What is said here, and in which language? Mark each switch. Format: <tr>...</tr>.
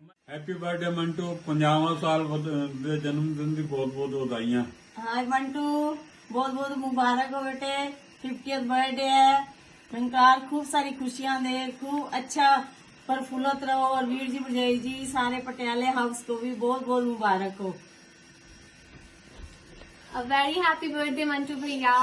<en>happy birthday</en> <pa>Mantu 50वां साल ਦੇ ਜਨਮ ਦਿਨ ਦੀ ਬਹੁਤ ਬਹੁਤ ਵਧਾਈਆਂ।</pa> <hi>हाँ मंटू बहुत बहुत मुबारक हो बेटे 50th बर्थडे है। निकार खूब सारी खुशियां दे, खूब अच्छा प्रफुल्लित रहो और वीर जी भरजाई जी सारे पटियाले हाउस को भी बहुत बहुत मुबारक हो।</hi> <en>A very happy birthday, Mantu Bhaiya.</en>